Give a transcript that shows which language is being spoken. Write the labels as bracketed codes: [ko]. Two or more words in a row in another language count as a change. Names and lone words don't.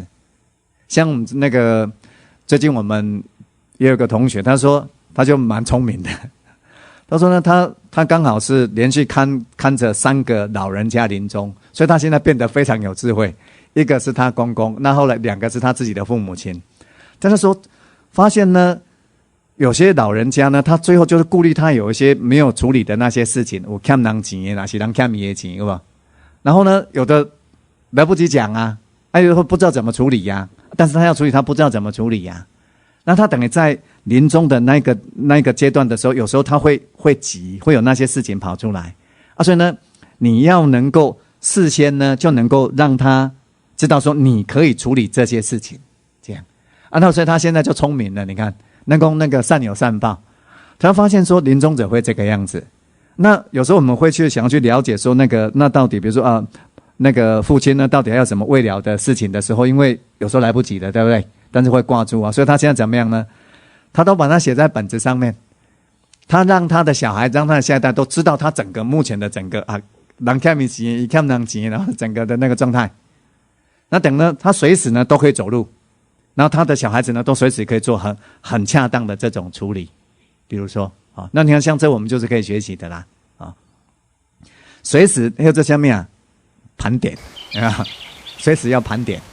[zh] 像我們那個最近我們也有個同學，他說他就蠻聰明的。他說呢，他剛好是連續看着3個老人家臨終，所以他現在變得非常有智慧。一個是他公公，那後來2 個是他自己的父母親。但他說發現呢，有些老人家呢，他最後就是顧慮他有一些沒有處理的那些事情，有欠人錢的，哪些人欠伊的錢，有沒有？然後呢，有的來不及講啊，有的不知道怎麼處理呀。但是他要處理，他不知道怎麼處理呀。那他等於在臨終的那個階段的時候，有時候他會急，會有那些事情跑出來啊。所以呢，你要能夠事先呢，就能夠讓他知道說你可以處理這些事情，這樣啊。那所以他現在就聰明了，你看，那個善有善報，他發現說臨終者會這個樣子。那有時候我們會想要去了解說那到底比如說那個父親呢到底還有什麼未了的事情的時候，因為有時候來不及了，對不對？但是會掛住啊，所以他現在怎麼樣呢？他都把它寫在本子上面，他讓他的小孩，讓他的下一代都知道他整個目前的整個人欠米錢，一欠人錢，然後整個的那個狀態。那等呢，他隨時呢都可以走路，然後他的小孩子呢都隨時可以做很恰當的這種處理，比如說。那你看，像這我們就是可以學習的啦，隨時還有這下面盤點啊，隨時要盤點。